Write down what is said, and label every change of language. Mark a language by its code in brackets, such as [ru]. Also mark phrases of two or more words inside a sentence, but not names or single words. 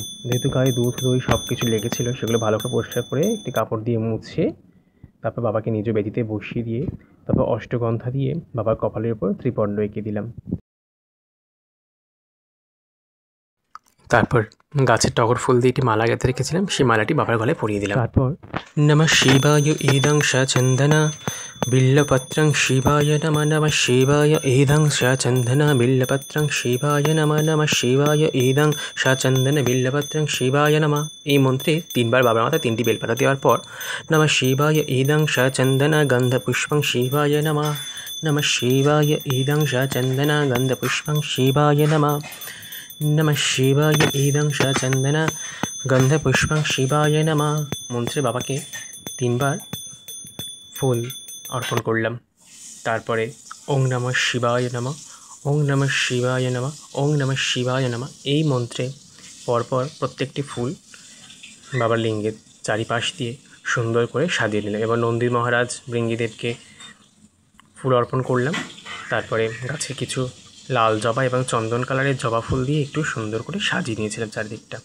[bn] যেহেতু গায়ে দুধ দই সব কিছু লেগেছিল সেগুলো ভালো করে পরিষ্কার করে একটি কাপড় দিয়ে মুছে তারপর বাবাকে নিজ বেদিতে বসিয়ে দিয়ে তারপর অষ্টগন্ধা দিয়ে বাবার কপালের উপর ত্রিপণ্ড এঁকে দিলাম। তারপর গাছের টগর ফুল দিয়ে একটি মালা গেঁথে রেখেছিলাম, সেই মালাটি বাবার গলায় পরিয়ে দিলাম। [sa] তারপর নমঃ শিবায় ইদং সচন্দনা বিল্লপত্রং শিবায় নমঃ নমঃ শিবায় ইদং সচন্দনা বিল্লপত্রং শিবায় নমঃ নমঃ শিবায় ইদং সচন্দনা বিল্লপত্রং শিবায় নমঃ, [bn] এই মন্ত্রে তিনবার বাবার মাথায় তিনটি বেলপাতা দেওয়ার পর [sa] নমঃ শিবায় ইদং সচন্দনা গন্ধপুষ্পং শিবায় নমঃ নমঃ শিবায় ইদং সচন্দনা গন্ধপুষ্পং শিবায় নমঃ নমঃ শিবায় ইদং সচন্দনা গন্ধপুষ্পং শিবায় নমঃ [bn] মন্ত্রে বাবাকে তিনবার ফুল অর্পণ করলাম। [sa] তারপরে ওং নমঃ শিবায় নমঃ ওং নমঃ শিবায় নমঃ ওং নমঃ শিবায় নমঃ, [bn] এই মন্ত্রে পরপর প্রত্যেকটি ফুল বাবার লিঙ্গের চারিপাশ দিয়ে সুন্দর করে সাজিয়ে নিলাম। এবার নন্দী মহারাজ ভৃঙ্গিদেবকে ফুল অর্পণ করলাম। তারপরে গাছে কিছু লাল জবা এবং চন্দন কালারের জবা ফুল দিয়ে একটু সুন্দর করে সাজিয়ে নিয়েছিলাম চারিদিকটা।